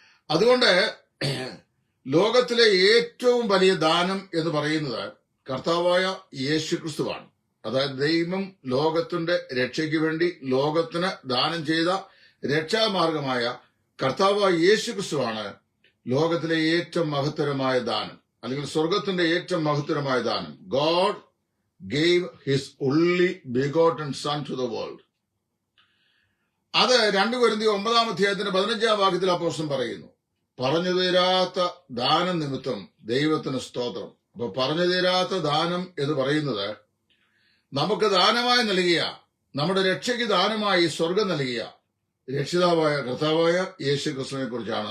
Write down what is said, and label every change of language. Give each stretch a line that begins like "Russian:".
Malayalam: അതുകൊണ്ട് ലോകത്തിലെ ഏറ്റവും വലിയ ദാനം എന്ന് പറയുന്നത് കർത്താവായ യേശുക്രിസ്തുവാണ്. അതായത് ദൈവം ലോകത്തിന്റെ രക്ഷയ്ക്ക് വേണ്ടി ലോകത്തിന് ദാനം ചെയ്ത രക്ഷാമാർഗമായ കർത്താവായ യേശുക്രിസ്തുവാണ് ലോകത്തിലെ ഏറ്റവും മഹത്തരമായ ദാനം, അല്ലെങ്കിൽ സ്വർഗത്തിന്റെ ഏറ്റവും മഹത്തരമായ ദാനം.
English: God gave his only begotten son to the world.
Malayalam: അത് 2 കൊരിന്ത്യർ 9-ാം അധ്യായത്തിന്റെ 15-ാം വാക്യത്തിൽ അപ്പോസ്തലൻ പറയുന്നു. പറഞ്ഞു തീരാത്ത ദാനം നിമിത്തം ദൈവത്തിന് സ്തോത്രം. അപ്പൊ പറഞ്ഞു തീരാത്ത ദാനം എന്ന് പറയുന്നത് നമുക്ക് ദാനമായി നൽകിയ, നമ്മുടെ രക്ഷയ്ക്ക് ദാനമായി സ്വർഗം നൽകിയ രക്ഷിതാവായ കർത്താവായ യേശു ക്രിസ്തുവിനെ കുറിച്ചാണ്.